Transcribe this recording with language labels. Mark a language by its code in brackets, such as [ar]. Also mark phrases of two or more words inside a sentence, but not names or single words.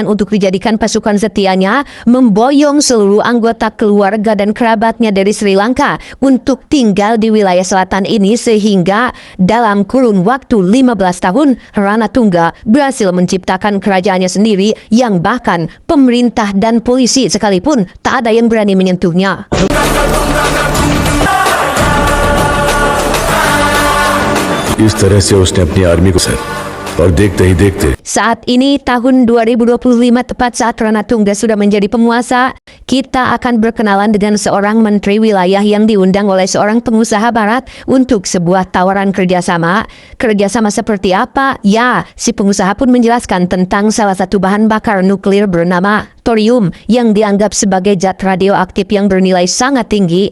[id] untuk dijadikan pasukan setianya, memboyong seluruh anggota keluarga dan kerabatnya dari Sri Lanka untuk tinggal di wilayah selatan ini, sehingga dalam kurun waktu 15 tahun, Rana Tungga berhasil menciptakan kerajaannya sendiri yang bahkan pemerintah dan polisi sekalipun tak ada yang berani menyentuhnya. [hi] इस तरह से उसने अपनी आर्मी को सर और देखते ही देखते [id] Saat ini tahun 2025 tepat saat Ranatungga sudah menjadi penguasa, kita akan berkenalan dengan seorang menteri wilayah yang diundang oleh seorang pengusaha barat untuk sebuah tawaran kerjasama. Kerjasama seperti apa? Ya, si pengusaha pun menjelaskan tentang salah satu bahan bakar nuklir bernama thorium yang dianggap sebagai zat radioaktif yang bernilai sangat tinggi.